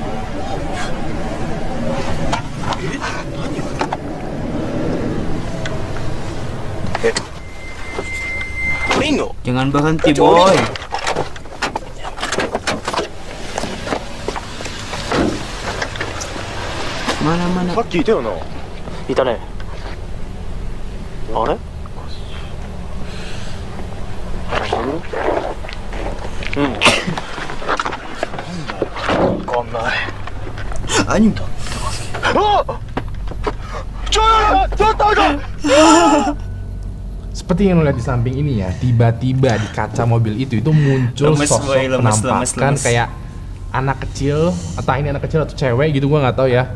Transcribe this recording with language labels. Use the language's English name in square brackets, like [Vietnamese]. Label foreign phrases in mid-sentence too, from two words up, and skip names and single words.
[Indonesian] Jangan berhenti boy. Mana? [Japanese] さっきいたよな。いたね。あれ？うん。わかんない。 [Indonesian] Anjing. Seperti yang lo lihat di samping ini ya, tiba-tiba di kaca mobil itu muncul Lemes, sosok boy, lemes. penampakan kayak anak kecil, entah ini anak kecil atau cewek gitu, gua nggak tahu ya.